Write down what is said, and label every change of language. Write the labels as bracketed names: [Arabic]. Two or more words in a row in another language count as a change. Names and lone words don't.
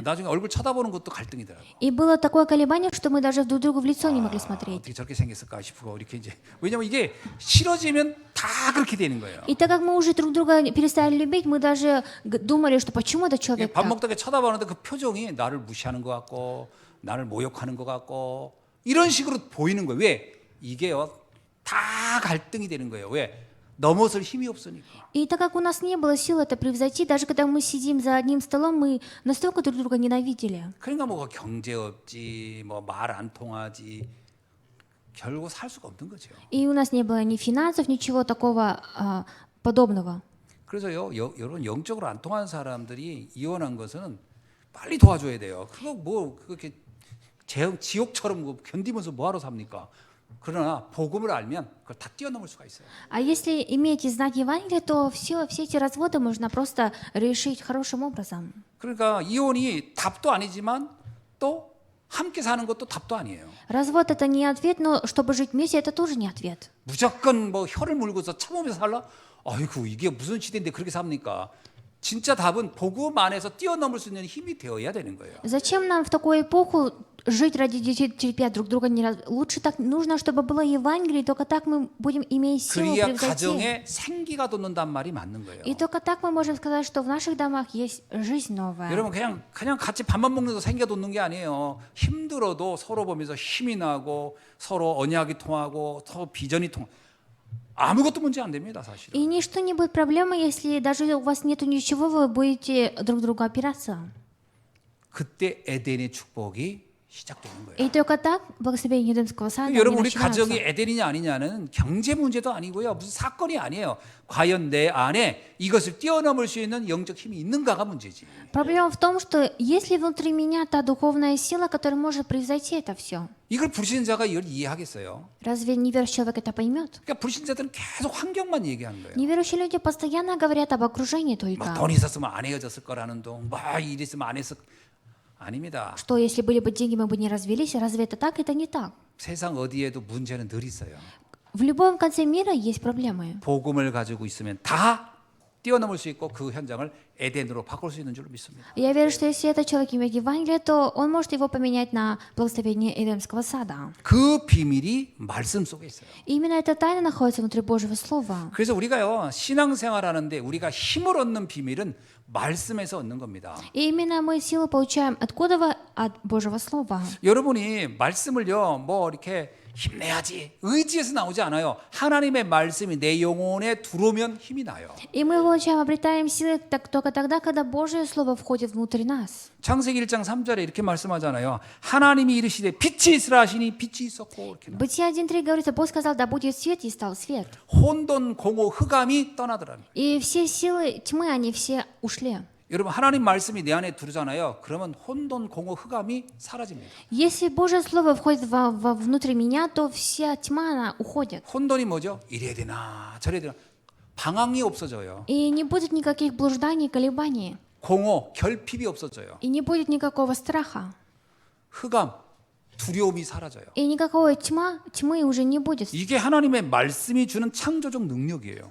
[Korean] 나중에 얼굴 쳐다보는 것도 갈등이더라고요. [Russian] И было такое колебание, что мы даже друг другу в лицо не могли смотреть. [Korean] 어떻게 저렇게 생겼을까 싶고 이렇게 이제 왜냐면 이게 싫어지면 다 그렇게 되는 거예요. [Russian] И так как мы уже друг друга перестали любить, мы даже думали, что почему этот человек [Korean] 밥 [Russian] так. [Korean] 먹다가 쳐다보는데 그 표정이 나를 무시하는 것 같고 나를 모욕하는 것 같고 이런 식으로 보이는 거예요. 왜? 이게요 다 갈등이 되는 거예요. 왜? 넘어설 힘이 없으니까. [Russian] И так как у нас не было сил это превзойти, даже когда мы сидим за одним столом, мы настолько друг друга ненавидели. [Korean] 그러니까 뭐 경제 없지, 뭐 말 안 통하지, 결국 살 수가 없는 거죠. [Russian] И у нас не было ни финансов, ничего такого подобного. [Korean] 그래서요, 여러분 영적으로 안 통하는 사람들이 이혼한 것은 빨리 도와줘야 돼요. 그거 뭐 그렇게 지옥처럼 견디면서 뭐하러 삽니까? 그러나 복음을 알면 그걸 다 뛰어넘을 수가 있어요. [Russian] А если иметь знать Евангелие, то все эти разводы можно просто решить хорошим образом. [Korean] 그러니까 이혼이 답도 아니지만 또 함께 사는 것도 답도 아니에요. [Russian] Развод это не ответ, но чтобы жить вместе, это тоже не ответ. [Korean] 무조건 뭐 혀를 물고서 참으면서 살라? 아이고 이게 무슨 시대인데 그렇게 삽니까? 진짜 답은 복음 안에서 뛰어넘을 수 있는 힘이 되어야 되는 거예요. [Russian] Зачем нам в такую эпоху жить ради детей, терпя друг друга? Лучше так нужно, чтобы было Евангелие, только так мы будем иметь силу [Korean] 그래야 [Russian] превзойти. [Korean] 가정에 생기가 돋는단 말이 맞는 거예요. [Russian] И только так мы можем сказать, что в наших домах есть жизнь новая. [Korean] 여러분 그냥 같이 밥만 먹는다고 생기가 돋는 게 아니에요. 힘들어도 서로 보면서 힘이 나고 서로 언약이 통하고 서로 비전이 통하고 아무것도 문제 안 됩니다, 사실은. [Russian] И ничто не будет проблемой, если даже у вас нету ничего, вы будете друг другу опираться. [Korean] 그때 에덴의 축복이 시작되는 거예요. [Russian] И только так благословение Эдемского сада [Korean] 여러분 [Russian] они [Korean] 우리 가정이 [Russian] начинаются. [Korean] 에덴이냐 아니냐는 경제 문제도 아니고요. 무슨 사건이 아니에요. 과연 내 안에 이것을 뛰어넘을 수 있는 영적 힘이 있는가가 문제지. [Russian] Проблема в том, что есть ли внутри меня та духовная сила, которая может превзойти это все. [Korean] 이걸 불신자가 이걸 이해하겠어요. [Russian] Разве неверующий человек это поймет? [Korean] 그러니까 불신자들은 계속 환경만 얘기하는 거예요. [Russian] Неверующие люди постоянно говорят об окружении [Korean] 뭐 [Russian] только. [Korean] 돈 있었으면 안 헤어졌을 거라는 둥, 뭐 일 있으면 안 했을 아닙니다. [Russian] Что если были бы деньги, мы бы не развелись? Разве это так? Это не так. [Korean] 세상 어디에도 문제는 늘 있어요. [Russian] В любом конце мира есть проблемы. [Korean] 복음을 가지고 있으면 다 뛰어넘을 수 있고 그 현장을 에덴으로 바꿀 수 있는 줄로 믿습니다. [Russian] Я верю, что если этот человек имеет Евангелие, то он может его поменять на благословение Эдемского сада. [Korean] 그 비밀이 말씀 속에 있어요. [Russian] И именно эта тайна находится внутри Божьего Слова. [Korean] 그래서 우리가요 신앙생활하는데 우리가 힘을 얻는 비밀은 말씀에서 얻는 겁니다. [Russian] И именно мы силу получаем откуда? От Божьего Слова. [Korean] 여러분이 말씀을요 뭐 이렇게 힘내야지 의지에서 나오지 않아요. 하나님의 말씀이 내 영혼에 들어오면 힘이 나요. [Russian] И мы получаем, обретаем силы только тогда, когда Божье Слово входит внутрь нас. [Korean] 창세기 1장 3절에 이렇게 말씀하잖아요. 하나님이 이르시되 빛이 있으라 하시니 빛이 있었고 이렇게 나와요. [Russian] Бытие 1.3 говорится, Бог сказал, да будет свет, и стал свет. [Korean] 혼돈 공허 흑암이 떠나더라. [Russian] И все силы тьмы, они все ушли. [Korean] 여러분 하나님 말씀이 내 안에 들어오잖아요. 그러면 혼돈 공허 흑암이 사라집니다. [Russian] Если Божье Слово входит внутрь меня, то вся тьма, она уходит. [Korean] 혼돈이 뭐죠? 이래야 되나 저래야 되나 방황이 없어져요. [Russian] И не будет никаких блужданий, колебаний. [Korean] 공허 결핍이 없어져요. [Russian] И не будет никакого страха. [Korean] 흑암 두려움이 사라져요. [Russian] И никакой тьмы уже не будет. [Korean] 이게 하나님의 말씀이 주는 창조적 능력이에요.